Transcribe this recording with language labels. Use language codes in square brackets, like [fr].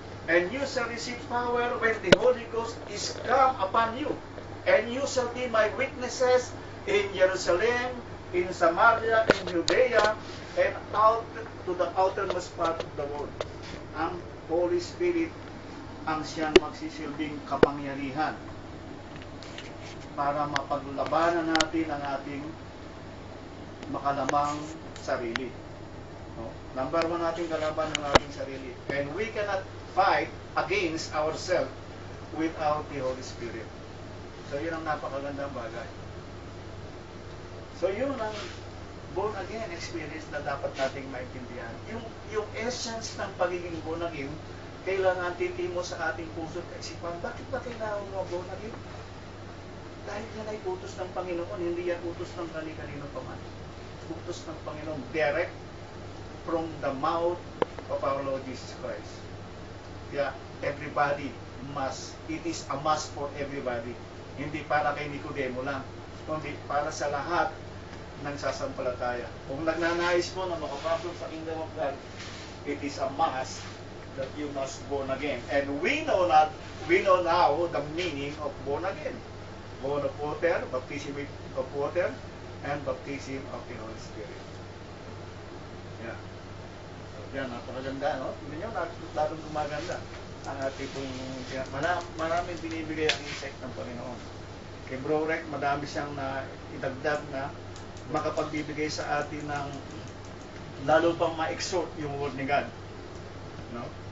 [en] And you shall receive power when the Holy Ghost is come upon you. And you shall be my witnesses in Jerusalem, in Samaria, in Judea, and out to the outermost part of the world. [tl] Ang Holy Spirit ang siyang magsisilbing kapangyarihan para mapaglabanan natin ang ating makalamang sarili. No? Number one nating kalaban ng ating sarili. [en] And we cannot fight against ourselves without the Holy Spirit. [tl] So yun ang napakagandang bagay. So yun ang born again experience na dapat nating maintindihan. Yung essence ng pagiging born again, kailangan titimo sa ating puso at isipan. Bakit ba kailangan mo born again? Dahil yan ay utos ng Panginoon, hindi yan utos ng kani-kanino paman. Utos ng Panginoon, [en] direct from the mouth of our Lord Jesus Christ. Yeah, everybody must, it is a must for everybody. [tl] Hindi para kay Nicodemo lang, kundi para sa lahat ng sasampalataya. Kung nagnanais mo na makapasok sa [en] Kingdom of God, it is a must that you must born again. And we know now the meaning of born again. Born of water, baptism of water, and baptism of the Holy Spirit. [tl] Yeah. So, yan, napakaganda, no? Hindi nyo, lalong gumaganda ang ating pong, maraming binibigay ang insight ng Panginoon. Kay Bro Rek, madami siyang na idagdag na makapagbibigay sa atin ng lalo pang ma-exhort yung word ni God. No?